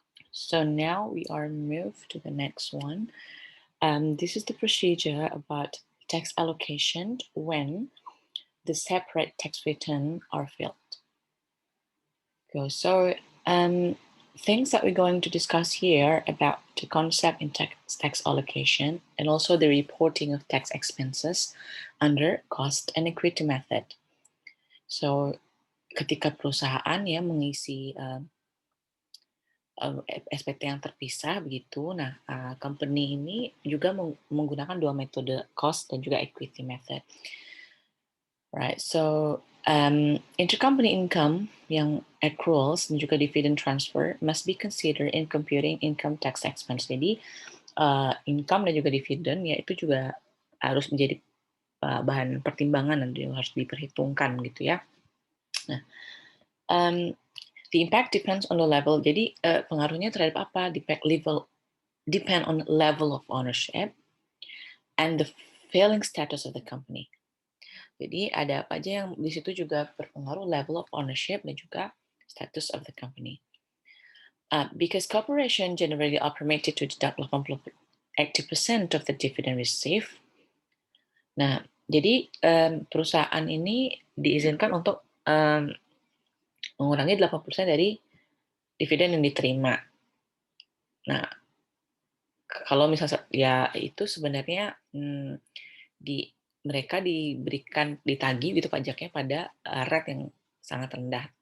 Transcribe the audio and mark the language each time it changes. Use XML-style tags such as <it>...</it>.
<en>So now we are moved to the next one. This is the procedure about tax allocation when the separate tax return are filed. Okay, so things that we're going to discuss here about the concept in tax allocation and also the reporting of tax expenses under cost and equity method.</en> <id>So, ketika perusahaan ya mengisi SPT yang terpisah begitu, nah company ini juga menggunakan dua metode cost dan juga equity method.</id> <en>Right, so intercompany income yang accruals</en> <id>dan juga</id> <en>dividend transfer must be considered in computing income tax expense.</en> <id>Jadi income dan juga dividen ya itu juga harus menjadi bahan pertimbangan dan harus diperhitungkan gitu ya.</id> <en>Nah, the impact depends on the level.</en> <id>Jadi pengaruhnya terhadap apa?</id> <en>Depend on level of ownership and the failing status of the company.</en> <id>Jadi ada apa aja yang di situ juga berpengaruh</id> <en>level of ownership</en> <id>dan juga</id> <en>status of the company. Because corporation generally are permitted to deduct 80% of the dividend received.</en> <id>Nah, jadi perusahaan ini diizinkan untuk mengurangi 80% dari dividen yang diterima. Nah, kalau misalnya ya itu sebenarnya mereka diberikan ditagih gitu pajaknya pada rate yang sangat rendah.</id>